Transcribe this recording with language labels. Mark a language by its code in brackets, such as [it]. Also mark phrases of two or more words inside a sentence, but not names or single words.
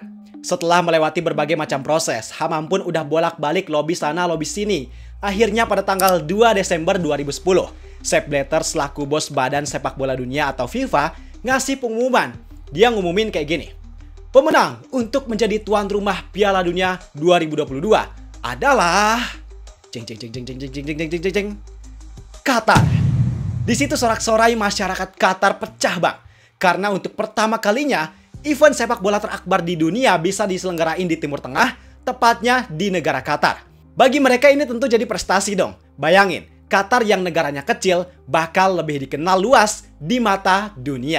[id] Setelah melewati berbagai macam proses, Hamam pun udah bolak-balik lobi sana lobi sini. Akhirnya pada tanggal 2 Desember 2010, Sepp Blatter selaku bos Badan Sepak Bola Dunia atau FIFA ngasih pengumuman. Dia ngumumin kayak gini. Pemenang untuk menjadi tuan rumah Piala Dunia 2022 adalah Jeng jeng jeng jeng jeng jeng jeng jeng jeng jeng jeng. Qatar. Di situ sorak-sorai masyarakat Qatar pecah bang. Karena untuk pertama kalinya event sepak bola terakbar di dunia bisa diselenggarain di Timur Tengah, tepatnya di negara Qatar. Bagi mereka ini tentu jadi prestasi dong. Bayangin, Qatar yang negaranya kecil bakal lebih dikenal luas di mata dunia.